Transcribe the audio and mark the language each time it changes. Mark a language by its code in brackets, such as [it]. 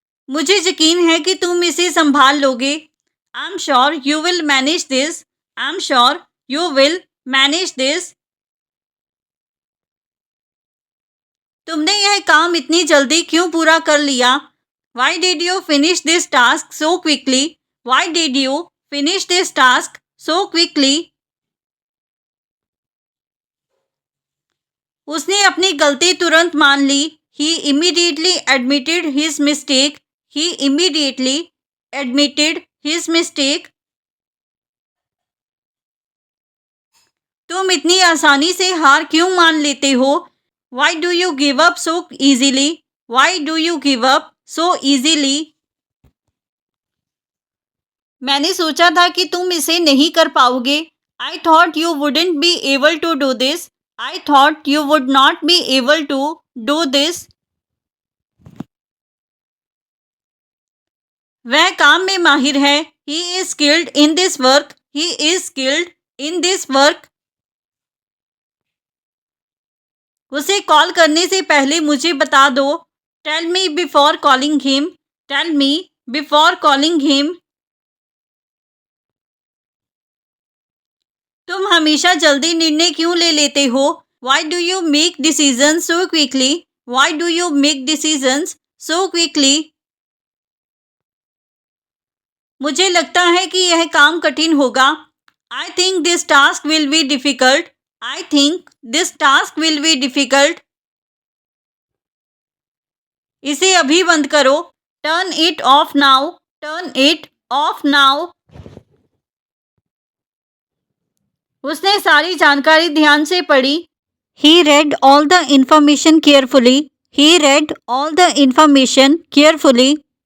[hi] मुझे यकीन है कि तुम इसे संभाल लोगे। [en] I'm sure you will manage this. I'm sure you will manage this. [hi] तुमने यह काम इतनी जल्दी क्यों पूरा कर लिया? [en] Why did you finish this task so quickly? Why did you finish this task so quickly? [hi] उसने अपनी गलती तुरंत मान ली। [en] He immediately admitted his mistake. He immediately admitted his mistake. [hi] तुम इतनी आसानी से हार क्यों मान लेते हो? [en] Why do you give up so easily? Why do you give up so easily? [hi] मैंने सोचा था कि तुम इसे नहीं कर पाओगे। [en] I thought you wouldn't be able to do this. I thought you would not be able to do this. [hi] वह काम में माहिर है। [en] He is skilled in this work. He is skilled in this work. [hi] उसे call करने से पहले मुझे बता दो। [en] Tell me before calling him. Tell me before calling him. [hi] तुम हमेशा जल्दी निर्णय क्यों ले लेते हो? [en] Why do you make decisions so quickly? Why do you make decisions so quickly? [hi] मुझे लगता है कि यह काम कठिन होगा। [en] I think this task will be difficult. I think this task will be difficult. [hi] इसे अभी बंद करो. [en] Turn it off now. Turn it off now. [hi] उसने सारी जानकारी ध्यान से पढ़ी. [en] He read all the information carefully. He read all the information carefully.